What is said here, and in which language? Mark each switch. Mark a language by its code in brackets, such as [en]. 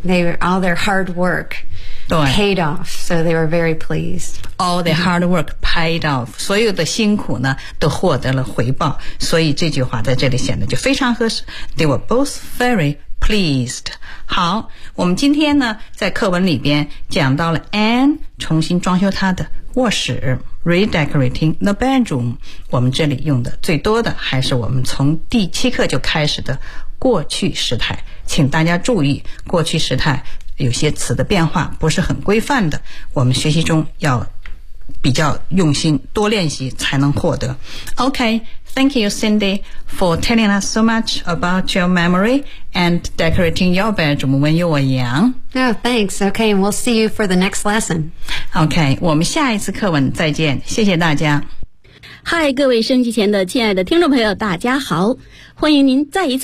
[en] They were, all their hard work paid off, so they were very pleased. All their hard work paid off. [zh] 所有的辛苦呢都获得了回报，所以这句话在这里显得就非常合适。 [en] They were both very pleased. [zh] 好，我们今天呢在课文里边讲到了 Anne 重新装修她的卧室 [en] redecorating the bedroom。 [zh] 我们这里用的最多的还是我们从第七课就开始的过去时态，请大家注意过去时态有些词的变化不是很规范的，我们学习中要比较用心，多练习才能获得。 [en] OK, thank you Cindy for telling us so much about your memory and decorating your bedroom when you were young. Oh, thanks. Okay, we'll see you for the next lesson. [zh] OK, 我们下一次课文再见，谢谢大家。嗨，各位收音机前的亲爱的听众朋友，大家好，欢迎您再一次